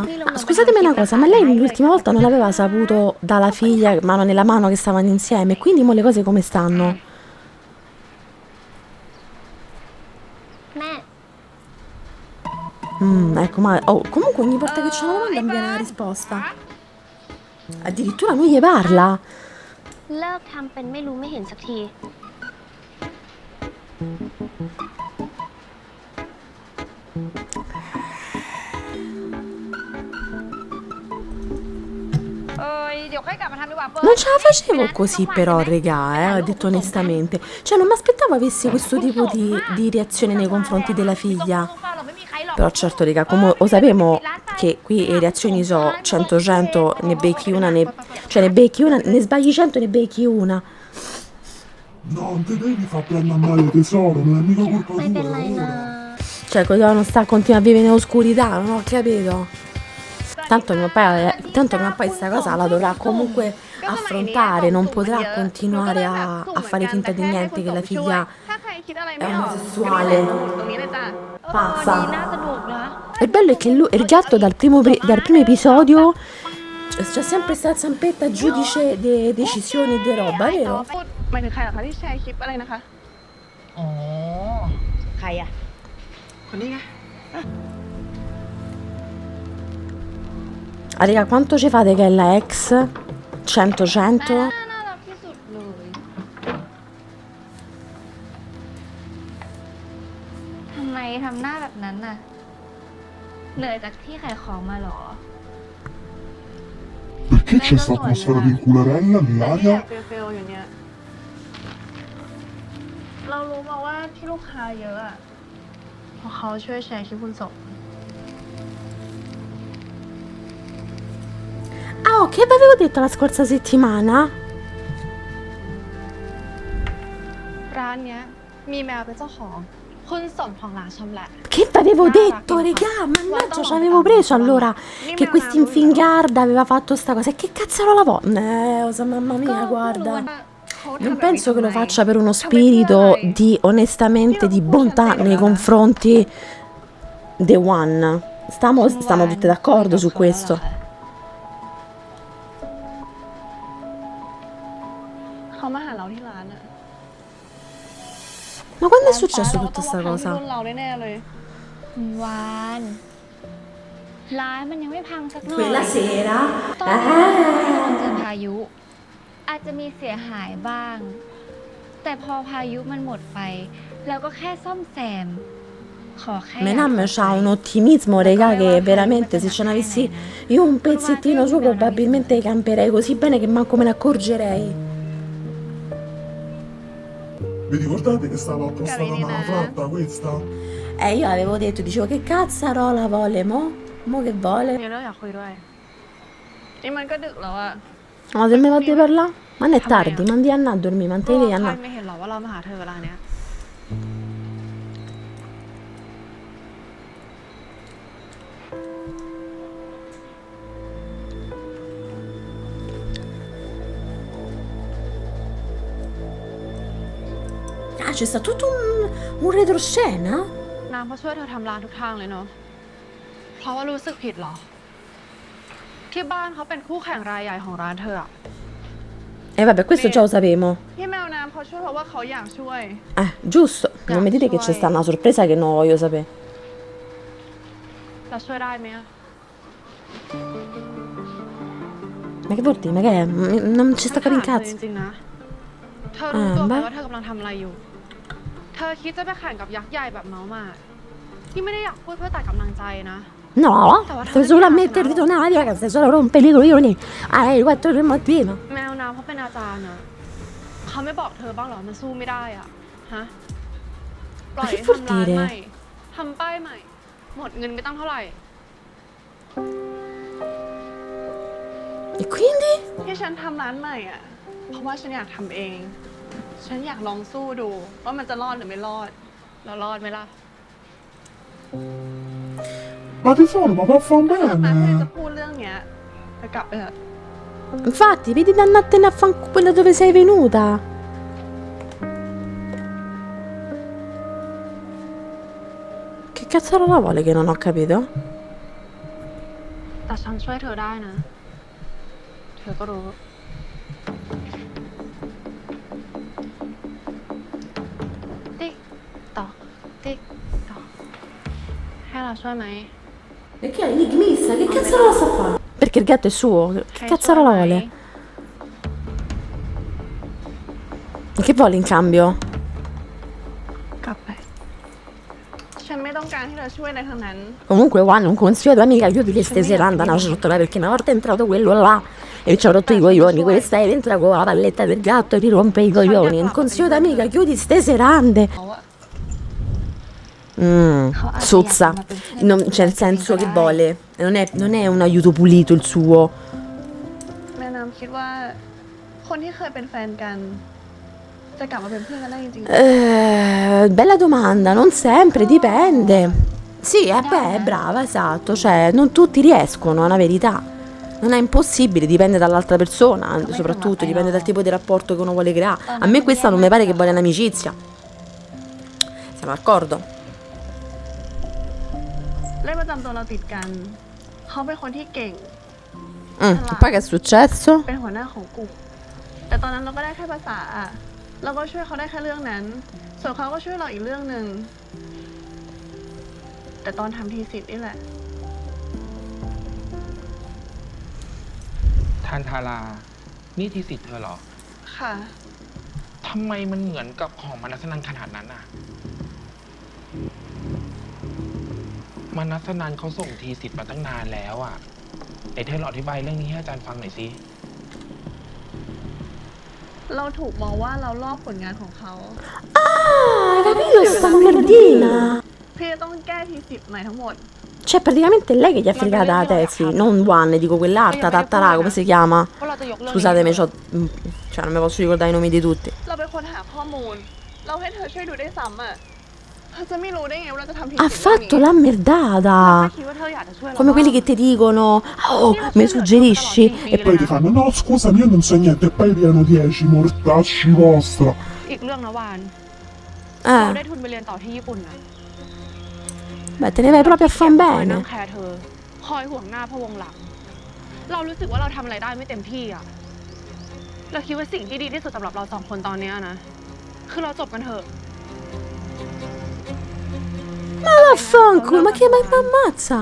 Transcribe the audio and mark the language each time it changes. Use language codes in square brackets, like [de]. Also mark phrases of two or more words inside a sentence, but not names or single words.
[it] Ah, scusatemi una cosa, ma lei l'ultima volta non aveva saputo dalla figlia, mano nella mano, che stavano insieme? Quindi mo le cose come stanno? [th] แม่ [it] Ecco, ma comunque ogni volta che c'è una domanda mi viene la risposta. Addirittura lui gli parla. [th] เลิกทำเป็นไม่รู้ไม่เห็นสักที เดี๋ยวค่อยกลับมาทำดีกว่าเฟิร์ [it] Non ce la facevo così però, regà, ho detto onestamente. Cioè non mi aspettavo avessi questo tipo di reazione nei confronti della figlia. Però certo, regà, come lo sappiamo che qui le reazioni sono 100-100, ne becchi una, ne becchi una, ne sbagli 100 ne becchi una. No, non ti devi far prendere male tesoro, non è mica colpa [th] ไม่เป็นไร [it] tua. [th] นะ [it] Cioè, non sta a continuare a vivere nell'oscurità, non ho capito. Tanto mio padre sta cosa la dovrà comunque affrontare, non potrà continuare a fare finta di niente che la figlia [th] ถ้าใครคิดอะไร [it] è [th] ไม่ออก [it] omosessuale. [th] ตรงนี้เลยจ้ะ [it] Pazza. [th] วันนี้น่าสนุกนะ [it] Il bello è che il gatto dal primo episodio C'è sempre sta Zampetta giudice di decisioni e di roba, vero? [th] พูดหมายถึงใครเหรอคะที่แชร์คลิปอะไรนะคะ อ๋อ ใครอ่ะ คนนี้ไง [it] Ah, raga, quanto ci fate che è la ex? 100 100? [th] น่ารักที่สุดเลย ทำไมทำหน้าแบบนั้นน่ะ เหนื่อยจากที่ขายของมาเหรอ [it] Perché c'è sta atmosfera di cularella [th] แต่ที่ [it] nell'aria? [th] อยากเฟลๆอยู่เนี่ย เรารู้มาว่าที่ลูกค้าเยอะอะเพราะเขาช่วยแชร์คลิปคุณศพ [it] Ah, oh, che vi avevo detto la scorsa settimana? [th] ร้านเนี้ยมีแมวเป็นเจ้าของ คุณสมของร้านชำแหละ [it] Che vi avevo detto, regà? Mannaggia, ci avevo preso allora che questo Infingard aveva fatto sta cosa. E che cazzo la vo? Mamma mia, guarda. Non penso che lo faccia per uno spirito di, onestamente, di bontà nei confronti The One. Stiamo tutte d'accordo su questo. [th] เขามาหาเราที่ร้านอะ [it] Ma quando è successo tutta sta [th] ร้านฟ้า [it] cosa? [th] เราต้องมาพังที่รุ่นเราแน่ๆเลย วาน ร้านมันยังไม่พังสักหน่อย [it] Quella sera? [th] ตอนนี้เจอพายุ อาจจะมีเสียหายบ้าง แต่พอพายุมันหมดไปเราก็แค่ซ่อมแซม ขอแค่ [it] Menam c'ha un ottimismo, regà, che veramente se ce n'avessi io un pezzettino su probabilmente camperei così bene che manco me ne accorgerei. Vi ricordate che stava appostata Carina. una fratta questa? Io avevo detto, dicevo che cazzarola vuole mo? Mo che vuole? [th] มีเรื่องอยากคุยด้วย นี่มันก็ดึกแล้วอะ [it] Ma se mi va di parlare? Ma non è tardi, mandi a andare a dormire, [th] ก็ [it] mantieni a [th] ใคร [it] andare. [th] ไม่เห็นหรอว่าเรามาหาเธอเวลาเนี้ย [it] Ah, c'è stato tutto un retroscena? [th] น้ำเขาช่วยเธอทำร้านทุกทางเลยเนาะ เพราะว่ารู้สึกผิดเหรอ ที่บ้านเขาเป็นคู่แข่งรายใหญ่ของร้านเธออะ [it] E vabbè, questo già lo sapevo. [th] ที่แมวน้ำเขาช่วยเพราะว่าเขาอยากช่วย [it] Giusto. Non mi dite che c'è sta una sorpresa che non voglio sapere. [th] เราช่วยได้ไหมอะ [it] Ma che vuol dire? Ma che è? Non ci sta [th] ฉั [it] capendo [th] น [it] un [th] ถามเธอ [it] cazzo. [th] จริงๆนะ เธอรู้ตัวไหม บ้า ว่าเธอกำลังทำอะไรอยู่ เธอคิดจะไปแข่งกับยักษ์ใหญ่แบบเมาส์มาที่ไม่ได้อยากพูดเพื่อตัดกำลังใจนะ [it] No, stai solo a mettere in aria, che stai solo a rompere i coglioni. Alle 4 del mattino. [th] แมวน้ำเขาเป็นอาจารย์อะเขาไม่บอกเธอบ้างเหรอ มันสู้ไม่ได้อะฮะ ปล่อยให้ทำร้านใหม่ทำป้ายใหม่ หมดเงินไปตั้งเท่าไหร่ [it] E quindi? [th] ที่ฉันทำร้านใหม่อะเพราะว่าฉันอยากทำเอง ฉันอยากลองสู้ดู ว่ามันจะรอดหรือไม่รอด แล้วรอดไหมล่ะ [it] Ma tesoro, ma vaffanculo [th] แต่เธอ [it] bene! [th] จะพูดเรื่องเนี้ยเธอกลับไปเถอะ [it] Infatti, vedi di andartene a fanculo da dove sei venuta. Che cazzo la vuole che non ho capito? [th] แต่ฉันช่วยเธอได้นะ เธอก็รู้ ติ๊กตอกติ๊กตอกให้เราช่วยไหม [it] Perché è enigmista? Che cazzo la sta a fare? Perché il gatto è suo. Che [th] ให้ [it] cazzo [th] ช่วย [it] la [th] ไหม [it] vuole? Che vuole in cambio? [th] กลับไป ฉันไม่ต้องการที่เธอช่วยอะไรทั้งนั้น [it] Comunque, Juan, un consiglio da amica, io di stasera andano a ciotola perché una volta è entrato quello là e ci ha rotto i coglioni. Questa entra con la palletta del gatto e rirompe i coglioni. Un consiglio d'amica, chiudi ste serande. [th] เขาอะ [it] Sozza. C'è il senso che vuole. Non è un aiuto pulito il suo. [th] แม่น้ำคิดว่า คนที่เคยเป็นแฟนกัน จะกลับมาเป็นเพื่อนกันได้จริงๆ [it] Bella domanda, non sempre, dipende. Sì, beh, brava, esatto. Cioè, non tutti riescono, è una verità. Non è impossibile, dipende dall'altra persona, soprattutto dipende dal tipo di rapporto che uno vuole creare. A me questa non mi pare che vuole un'amicizia. Siamo d'accordo? [th] เลขประจำตัวเราติดกัน เขาเป็นคนที่เก่ง [it] Poi che è successo? [th] เป็นหัวหน้าของกลุ่มแต่ตอนนั้นเราก็ได้แค่ภาษาอะเราก็ช่วยเขาได้แค่เรื่องนั้น ส่วนเขาก็ช่วยเราอีกเรื่องหนึ่งแต่ตอนทำทีสิทธิ์นี่แหละ ทานทารา นี่ทีสิทธิ์เธอเหรอ ค่ะ ทำไมมันเหมือนกับของมนัสนันขนาดนั้นอ่ะ มนัสนันเขาส่งทีสิทธิ์มาตั้งนานแล้วอ่ะไหนเธอลองอธิบายเรื่องนี้ให้อาจารย์ฟังหน่อยสิ เราถูกมองว่าเราลอบผลงานของเขา [it] Hai capito sta merdina? [th] พี่ต้องแก้ทีสิทธิ์ใหม่ทั้งหมด [it] Cioè, praticamente è lei che gli ha fregata la tesi, non One, dico quell'altra, Tattarà, come si chiama? [th] ว่าเราจะยกเรื่อง [it] Scusatemi, cioè, non mi posso ricordare i nomi di tutti. [th] เราเป็นคนหาข้อมูล เราให้เธอช่วยดูได้ซ้ำอ่ะเธอจะไม่รู้ได้ไงว่าเราจะทำทีสิท [it] Ha [th] ธิ์ [it] fatto la merdata! [th] คิดว่าเธออยากจะช่วยเรา [it] Come quelli che ti dicono, oh, mi suggerisci? E Poi ti fanno, no scusami io non so niente, e poi piano 10, mortacci vostra. [th] อีกเรื่องนะวานเราได้ [it] eh, [th] ทุนไปเรียนต่อที่ญี่ปุ่นนะ [it] beh, te ne vai proprio a fan [th] คอยนั่ง [it] bene. [th] แคร์เธอ คอยห่วงหน้าพะวงหลัง เรารู้สึกว่าเราทำอะไรได้ไม่เต็มที่อ่ะ เราคิดว่าสิ่งที่ดีที่สุดสำหรับเราสองคนตอนเนี้ยนะ คือเราจบกันเถอะ [it] Ma vaffanculo, ma ammazza?